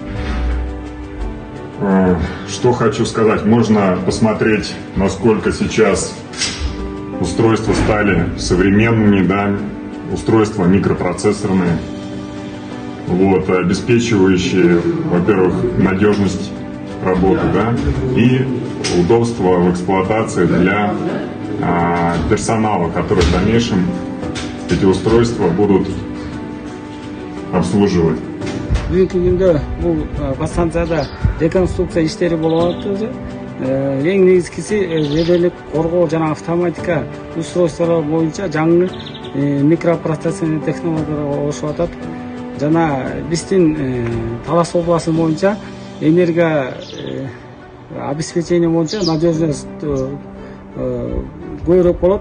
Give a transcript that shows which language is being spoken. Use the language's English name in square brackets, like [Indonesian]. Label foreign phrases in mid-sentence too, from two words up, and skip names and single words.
[Russian] Что хочу сказать, можно посмотреть, насколько сейчас устройства стали современными, да, устройства микропроцессорные, вот, обеспечивающие, во-первых, надежность работы, да, и удобство в эксплуатации для персонала, который в дальнейшем эти устройства будут обслуживать. [Kyrgyz] Бүгүнкү күндө бул станцияда реконструкция иштери болуп атат. Эң негизгиси жеделдик коргоо жана автоматика устройстволор боюнча жаңы микропроцессорный технологиялар болушуп атат. Жана биздин Талас областы боюнча энергия обеспечение боюнча надежность көбүрөөк болот.